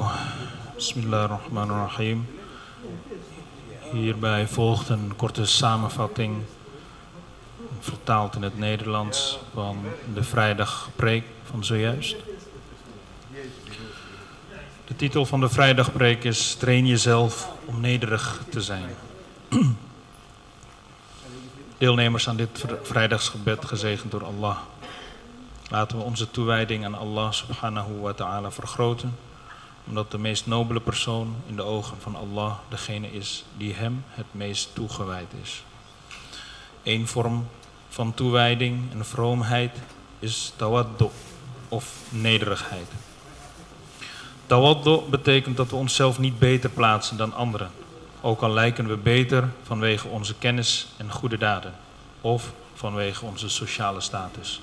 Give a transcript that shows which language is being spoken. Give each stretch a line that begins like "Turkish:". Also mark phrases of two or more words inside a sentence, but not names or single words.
Arabic: Bismillahirrahmanirrahim.
Dutch: Hierbij volgt een korte samenvatting, vertaald in het Nederlands, van de vrijdagpreek van zojuist. De titel van de vrijdagpreek is Train jezelf om nederig te zijn. Deelnemers aan dit vrijdagsgebed gezegend door Allah. Laten we onze toewijding aan Allah
Arabic: سبحانه وتعالى
Dutch: vergroten, omdat de meest nobele persoon in de ogen van Allah degene is die hem het meest toegewijd is. Eén vorm van toewijding en vroomheid is tawaddu, of nederigheid. Tawaddu betekent dat we onszelf niet beter plaatsen dan anderen, ook al lijken we beter vanwege onze kennis en goede daden, of vanwege onze sociale status.